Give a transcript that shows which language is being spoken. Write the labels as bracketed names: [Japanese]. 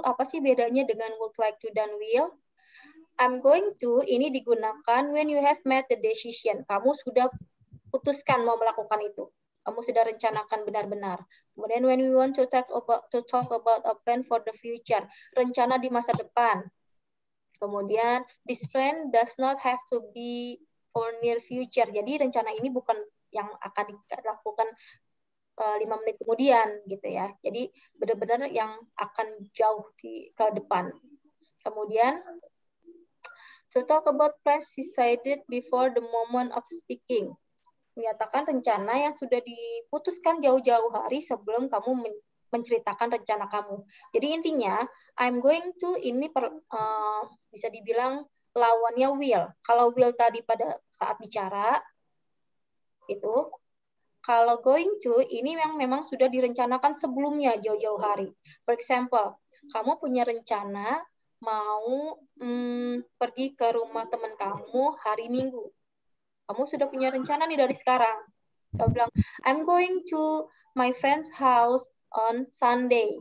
[Indonesian] Apa sih bedanya dengan [English] would like to [Indonesian] dan will? [English] I'm going to [Indonesian] ini digunakan [English] when you have made the decision. [Indonesian] Kamu sudah putuskan mau melakukan itu. Kamu sudah rencanakan benar-benar. Kemudian [English] when we want to talk about a plan for the future, [Indonesian] rencana di masa depan. Kemudian [English] this plan does not have to be for near future. [Indonesian] Jadi rencana ini bukan yang akan dilakukan 5 menit kemudian gitu ya. Jadi benar-benar yang akan jauh ke depan. Kemudian [English] To talk about plans decided before the moment of speaking. [Indonesian] Menyatakan rencana yang sudah diputuskan jauh-jauh hari sebelum kamu menceritakan rencana kamu. Jadi intinya, [English] I'm going to [Indonesian] ini bisa dibilang lawannya will. Kalau will tadi pada saat bicara, itu. Kalau going to, ini memang sudah direncanakan sebelumnya jauh-jauh hari. [English] For example, [Indonesian] kamu punya rencana mau pergi ke rumah teman kamu hari Minggu. Kamu sudah punya rencana nih dari sekarang. Kamu bilang, [English] I'm going to my friend's house on Sunday.